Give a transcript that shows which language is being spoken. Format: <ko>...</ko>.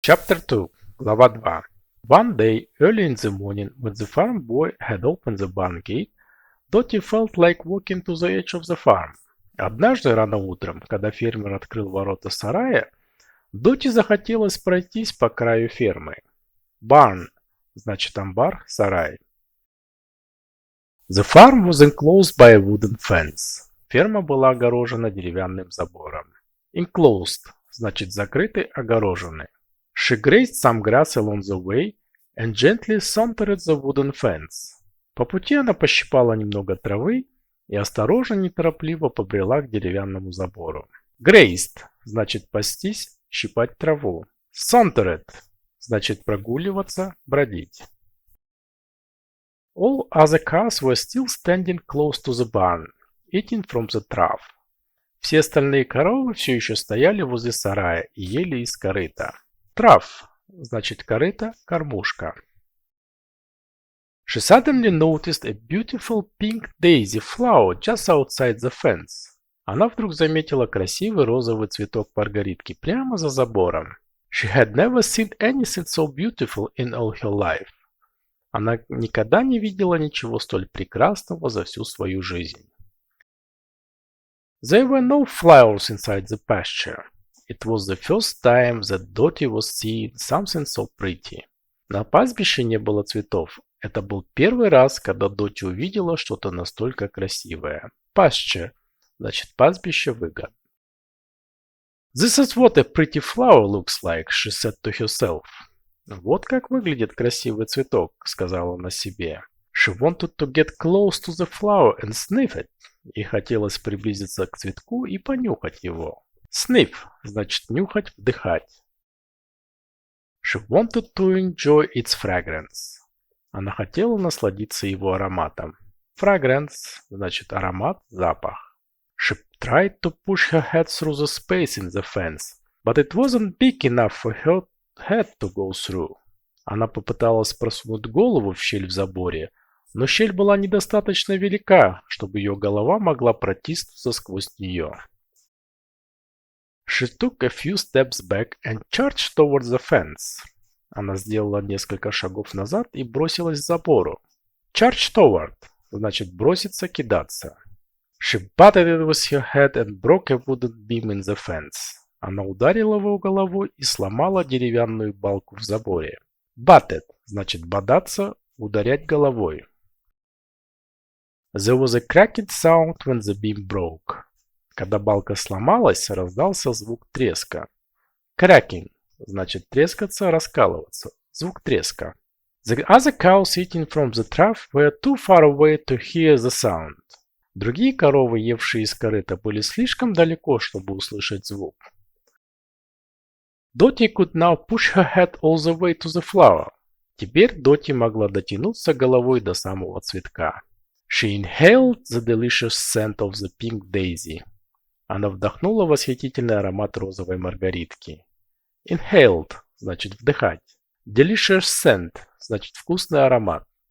<en>Chapter 2,</en> <ru>Глава 2.</ru> <en>One day, early in the morning, when the farm boy had opened the barn gate, Dottie felt like walking to the edge of the farm.</en> <ru>Однажды рано утром, когда фермер открыл ворота сарая, Дотти захотелось пройтись по краю фермы. Barn значит амбар, сарай.</ru> <en>The farm was enclosed by a wooden fence.</en> <ru>Ферма была огорожена деревянным забором. Enclosed значит закрытый, огороженный.</ru> <en>She grazed some grass along the way and gently sauntered the wooden fence.</en> <ru>По пути она пощипала немного травы и осторожно, неторопливо побрела к деревянному забору. Grazed значит пастись, щипать траву. Sauntered значит прогуливаться, бродить.</ru> <en>All other cows were still standing close to the barn, eating from the trough.</en> <ru>Все остальные коровы все еще стояли возле сарая и ели из корыта. Trough значит корыто, кормушка.</ru> <en>She suddenly noticed a beautiful pink daisy flower just outside the fence.</en> <ru>Она вдруг заметила красивый розовый цветок маргаритки прямо за забором.</ru> <en>She had never seen anything so beautiful in all her life.</en> <ru>Она никогда не видела ничего столь прекрасного за всю свою жизнь.</ru> <en>There were no flowers inside the pasture. It was the first time that Dottie was seeing something so pretty.</en> <ru>На пастбище не было цветов. Это был первый раз, когда Дотти увидела что-то настолько красивое. Pasture значит пастбище, выгод.</ru> <en>This is what a pretty flower looks like, she said to herself.</en> <ru>Вот как выглядит красивый цветок, сказала она себе.</ru> <en>She wanted to get close to the flower and sniff it.</en> <ru>Ей хотелось приблизиться к цветку и понюхать его. Sniff значит нюхать, вдыхать.</ru> <en>She wanted to enjoy its fragrance.</en> <ru>Она хотела насладиться его ароматом. Fragrance значит аромат, запах.</ru> <en>She tried to push her head through the space in the fence, but it wasn't big enough for her head to go through.</en> <ru>Она попыталась просунуть голову в щель в заборе, но щель была недостаточно велика, чтобы ее голова могла протиснуться сквозь нее.</ru> <en>She took a few steps back and charged towards the fence.</en> <ru>Она сделала несколько шагов назад и бросилась к забору. Charge toward значит броситься, кидаться.</ru> <en>She butted it with her head and broke a wooden beam in the fence.</en> <ru>Она ударила его головой и сломала деревянную балку в заборе. Butted значит бодаться, ударять головой.</ru> <en>There was a cracking sound when the beam broke.</en> <ru>Когда балка сломалась, раздался звук треска. Cracking значит трескаться, раскалываться. Звук треска.</ru> <en>The other cows eating from the trough were too far away to hear the sound.</en> <ru>Другие коровы, евшие из корыта, были слишком далеко, чтобы услышать звук.</ru> <en>Dottie could now push her head all the way to the flower.</en> <ru>Теперь Дотти могла дотянуться головой до самого цветка.</ru> <en>She inhaled the delicious scent of the pink daisy.</en> <ru>Она вдохнула восхитительный аромат розовой маргаритки. Inhaled значит вдыхать. Delicious scent значит вкусный аромат.</ru>